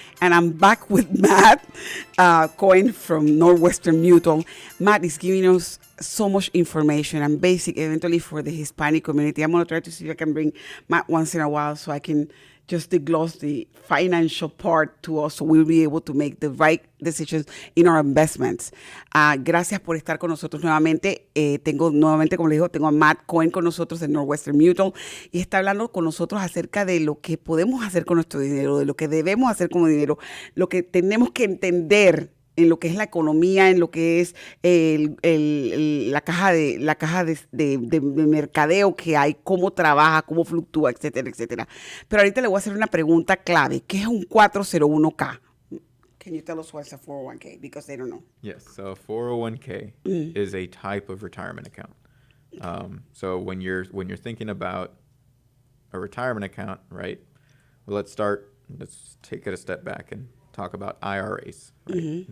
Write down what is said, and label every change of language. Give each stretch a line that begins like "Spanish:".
English: And I'm back with Matt Cohen from Northwestern Mutual. Matt is giving us so much information and basic eventually for the Hispanic community. I'm going to try to see if I can bring Matt once in a while so I can just gloss the financial part to us so we'll be able to make the right decisions in our investments.
Spanish: Gracias por estar con nosotros nuevamente. Tengo nuevamente, como les digo, tengo a Matt Cohen con nosotros de Northwestern Mutual y está hablando con nosotros acerca de lo que podemos hacer con nuestro dinero, de lo que debemos hacer con el dinero, lo que tenemos que entender en lo que es la economía, en lo que es la caja de mercadeo que hay, cómo trabaja, cómo fluctúa, etcétera, etcétera. Pero ahorita le voy a hacer una pregunta clave. ¿Qué es un 401k?
English: Can you tell us what's a 401k? Because they don't know. Yes, so a 401k is a type of retirement account. So when you're thinking about a retirement account, right? Well, let's take it a step back and talk about IRAs. Right? Mm-hmm.